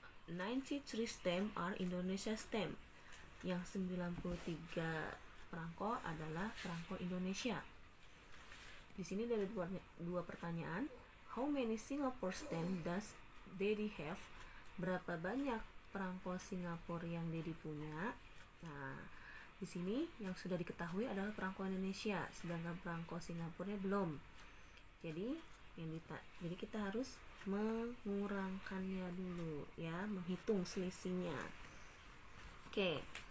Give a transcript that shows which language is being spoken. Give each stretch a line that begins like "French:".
English: 93 stamp are Indonesia stamp.
Indonesian: Yang 93 perangko adalah perangko Indonesia. Di sini ada dua pertanyaan.
English: How many Singapore stamp does Daddy have?
Indonesian: Berapa banyak perangko Singapura yang Daddy punya? Nah, di sini yang sudah diketahui adalah perangko Indonesia, sedangkan perangko Singapura belum. Jadi kita harus mengurangkannya dulu ya, menghitung selisihnya. Oke.